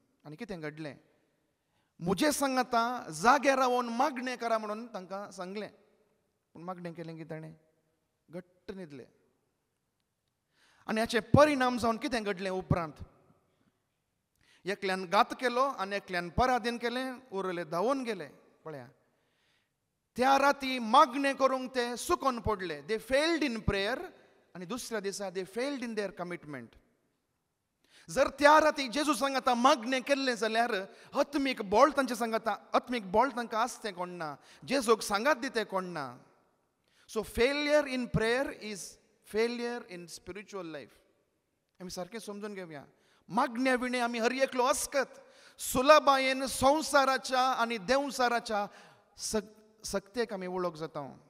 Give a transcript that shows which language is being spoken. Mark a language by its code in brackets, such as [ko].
[gom] आनी कितें घडलें, म्हजे सांगाता जाग्यार रावन मागणें करा म्हणून तांकां सांगलें. पूण मागणें केलें की ताणें घट्ट न्हिदलें. आनी हाचे परिणाम जावन कितें घडलें उपरांत, एकल्यान घात केलो आनी एकल्यान पराधीन केलें, उरले धांवून गेले. पळया, त्या राती मागणे करूंक ते सुकोन पडले. [en] they failed in prayer [gom] आनी दुसऱ्या दिसा [en] They failed in their commitment. [gom] जर त्या राती जेजू सांगता मागणे केल्ले जाल्यार आत्मीक बोळ तांचे सांगता, आत्मीक बोळ तांकां आसतें कोण ना, जेजूक सांगात दिते कोण ना. [en] So failure in prayer is failure in spiritual life. [gom] आमी सारकें समजून घेवया. मागण्या विणे आमी हर एकलो अस्कत सुलभायेन संवसाराच्या आनी देवसाराच्या सक्तेक आमी वळख जाता.